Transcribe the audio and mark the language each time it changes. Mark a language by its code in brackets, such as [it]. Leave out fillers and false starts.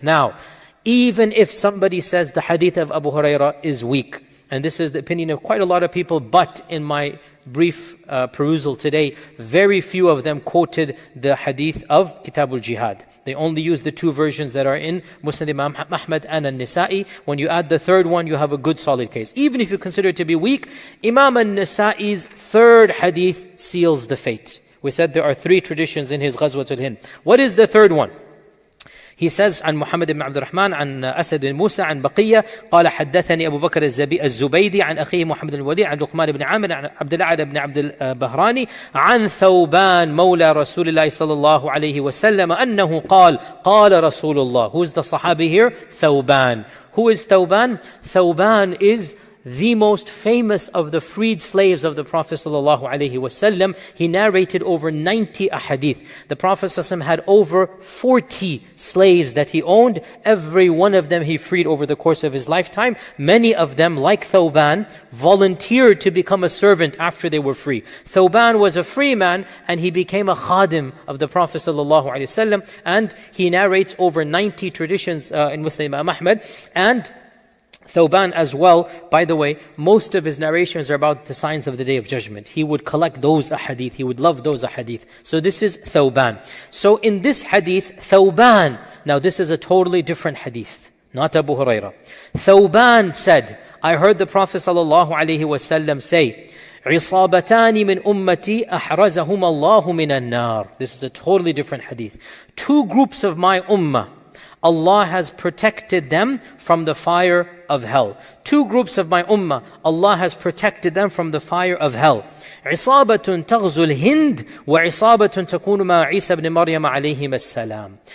[en] Now, even if somebody says the hadith of Abu Hurairah is weak, and this is the opinion of quite a lot of people, but in my brief perusal today, very few of them quoted the hadith of Kitabul Jihad. They only use the two versions that are in Musnad Imam Ahmad and An-Nisa'i. When you add the third one, you have a good solid case. Even if you consider it to be weak, Imam An-Nisa'i's third hadith seals the fate. We said there are three traditions in his Ghazwa-e-Hind. What is the third one? He says [ar] عن محمد بن عبد الرحمن عن أسد بن موسى عن بقية قال حدثني أبو بكر الزبيدي عن أخيه محمد الوليد عن لقمان بن عامر عن عبد الأعلى بن عبد البهراني عن ثوبان مولى رسول الله صلى الله عليه وسلم أنه قال رسول الله. [en] Who is the Sahabi here? Thawban. Who is Thawban? Thawban is the most famous of the freed slaves of the Prophet ﷺ. He narrated over 90 ahadith. The Prophet ﷺ had over 40 slaves that he owned. Every one of them he freed over the course of his lifetime. Many of them, like Thawban, volunteered to become a servant after they were free. Thawban was a free man and he became a khadim of the Prophet ﷺ, and he narrates over 90 traditions in Muslim Imam Ahmad. And Thawban as well, by the way, most of his narrations are about the signs of the Day of Judgment. He would collect those ahadith. He would love those ahadith. So this is Thawban. So in this hadith, Thawban, now this is a totally different hadith, not Abu Hurairah. Thawban said, I heard the Prophet ﷺ say, [ar] عِصَابَتَانِ مِنْ أُمَّتِي أَحْرَزَهُمَ اللَّهُ مِنَ النَّارِ. [en] This is a totally different hadith. Two groups of my ummah, Allah has protected them from the fire of hell. Two groups of my ummah, Allah has protected them from the fire of hell. [ar] عِصَابَةٌ تَغْزُو الْهِنْد وَعِصَابَةٌ تَكُونُ مَعَ عِيسَى بْنِ مَرْيَمَ عَلَيْهِمَ السَّلَامِ.